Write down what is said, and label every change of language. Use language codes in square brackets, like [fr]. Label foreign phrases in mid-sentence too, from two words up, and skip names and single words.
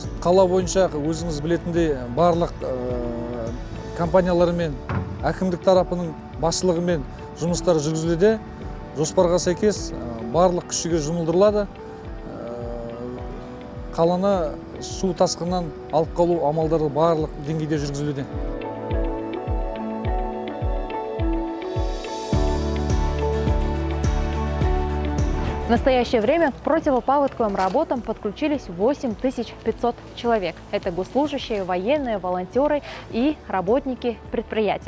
[kk] Қала бойынша өзіңіз білетіндей барлық компанияларымен, әкімдік тарапының басшылығымен жұмыстар жүргізілуде. Жоспарға сәйкес барлық күш-жігер жұмылдырылады. Қаланы су тасқынынан алып қалу амалдары барлық деңгейде жүргізілуде. [ru] В настоящее время к противопаводковым работам подключились 8500 человек. Это госслужащие, военные, волонтеры и работники предприятий.